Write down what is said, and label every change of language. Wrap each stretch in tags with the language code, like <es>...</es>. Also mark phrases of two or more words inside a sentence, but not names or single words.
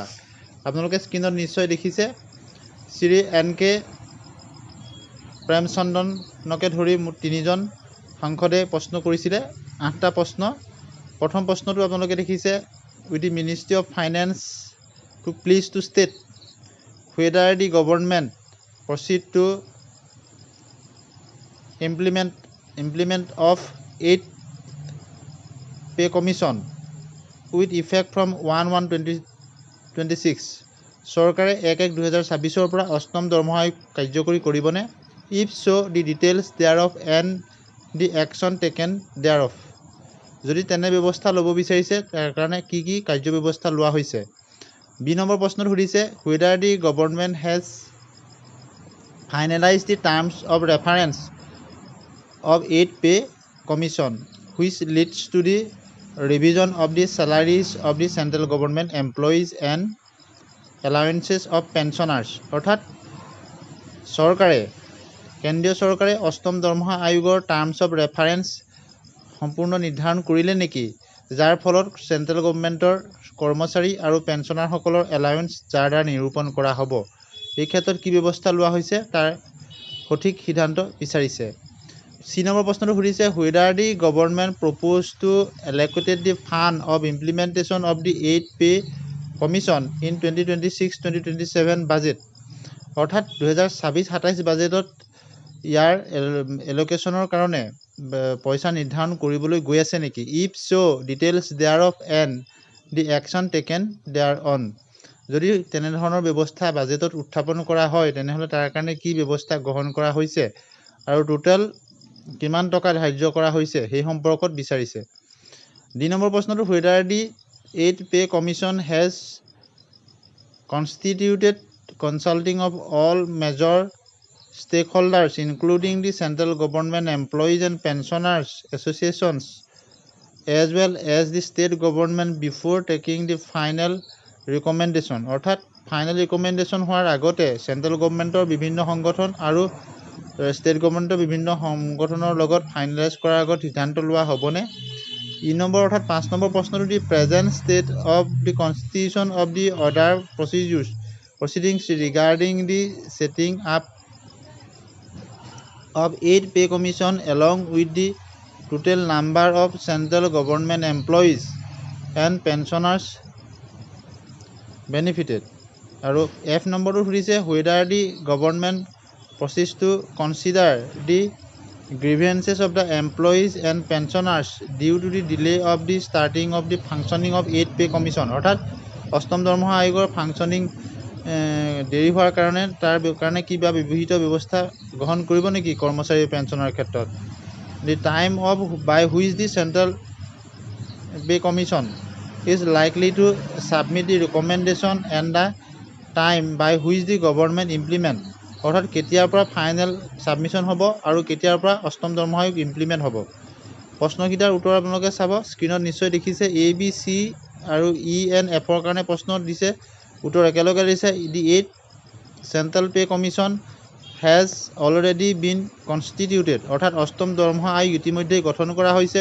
<as>আপোনালোকে স্ক্ৰীনত নিশ্চয় দেখিছে শ্ৰী NK প্ৰেমচন্দনকে ধৰি মুঠ 3জন সাংসদে প্ৰশ্ন কৰিছিলে 8টা প্ৰশ্ন। প্ৰথম প্ৰশ্নটো আপোনালোকে দেখিছে,</as> <en>with the Ministry of Finance please to state whether the government proceed to implement of 8 pay commission with effect from 1/1/2026</en> <as>চৰকাৰে 1/1/2026 পৰা অষ্টম দৰমহা আয়োগ কাৰ্যকৰী কৰিবনে?</as> <en>if so the details thereof and the action taken thereof</en> <as>যদি তেনে ব্যৱস্থা ল'ব বিচাৰিছে তাৰ কাৰণে কি কি কাৰ্য ব্যৱস্থা লোৱা হৈছে। বি নম্বৰ প্ৰশ্নত সুধিছে</as> <en>whether the government has finalized the terms of reference of 8 pay commission which leads to the revision of the salaries of the central government employees and allowances of pensioners অৰ্থাৎ</en> <as>কেন্দ্ৰীয় চৰকাৰে অষ্টম দৰমহা আয়োগৰ</as> <en>terms of reference</en> <as>সম্পূৰ্ণ নিৰ্ধাৰণ কৰিলে নেকি, যাৰ ফলত</as> <en>central government</en> <as>কৰ্মচাৰী আৰু পেঞ্চনাৰসকলৰ এলাউৱেন্স যাৰ দ্বাৰা নিৰূপণ কৰা হ'ব। এই ক্ষেত্ৰত কি ব্যৱস্থা লোৱা হৈছে তাৰ সঠিক সিদ্ধান্ত বিচাৰিছে। চি নম্বৰ প্ৰশ্নটো সুধিছে</as> <en>whether the government proposed to allocate the fund of implementation of the 8 pay commission in 2026-2027 budget</en> <as>অৰ্থাৎ 2026-27 বাজেটত ইয়াৰ এলোকেশ্যনৰ কাৰণে পইচা নিৰ্ধাৰণ কৰিবলৈ গৈ আছে নেকি।</as> <en>if so details thereof and the action taken thereon</en> <as>যদি তেনেধৰণৰ ব্যৱস্থা বাজেটত উত্থাপন কৰা হয় তেনেহ'লে তাৰ কাৰণে কি ব্যৱস্থা গ্ৰহণ কৰা হৈছে আৰু টোটেল কিমান টকা ধাৰ্য কৰা হৈছে সেই সম্পৰ্কত বিচাৰিছে। ডি নম্বৰ প্ৰশ্নটো</as> <en>whether the 8 pay commission has constituted consulting of all major stakeholders including the central government employees and pensioners associations as well as the state government before taking the final recommendation অৰ্থাৎ final recommendation</en> <as>হোৱাৰ আগতে</as> <en>central government</en> <as>বিভিন্ন সংগঠন আৰু</as> <en>state government</en> <as>বিভিন্ন সংগঠনৰ লগত ফাইনেলাইজ কৰাৰ আগত সিদ্ধান্ত লোৱা হ'বনে। ই নম্বৰ অৰ্থাৎ 5 নম্বৰ প্ৰশ্নটো</as> <en>the present state of the constitution of the order proceedings regarding the setting up of 8 pay commission along with the total number of central government employees and pensioners benefited আৰু</en> <as>F নম্বৰটো সুধিছে</as> <en>whether the government proceeds to consider the grievances of the employees and pensioners due to the delay of the starting of the functioning of 8 pay commission</en> <as>অৰ্থাৎ অষ্টম দৰমহা আয়োগৰ ফাংচনিং দেৰি হোৱাৰ কাৰণে তাৰ কাৰণে কিবা বিহিত ব্যৱস্থা গ্ৰহণ কৰিব নেকি কৰ্মচাৰী পেঞ্চনৰ ক্ষেত্ৰত।</as> <en>the time of by which the central pay commission is likely to submit the recommendation and the time by which the government implement</en> <as>অৰ্থাৎ কেতিয়াৰ পৰা</as> <en>final submission</en> <as>হ'ব আৰু কেতিয়াৰ পৰা অষ্টম দৰমহা আয়োগ ইমপ্লিমেণ্ট হ'ব। প্ৰশ্নকেইটাৰ উত্তৰ আপোনালোকে চাব, স্ক্ৰীণত নিশ্চয় দেখিছে ABC আৰু ENFৰ কাৰণে প্ৰশ্ন দিছে, উত্তৰ একেলগে দিছে।</as> <en>the 8 central pay commission has already been constituted</en> <as>অৰ্থাৎ অষ্টম দৰমহা আয়োগ ইতিমধ্যেই গঠন কৰা হৈছে।</as>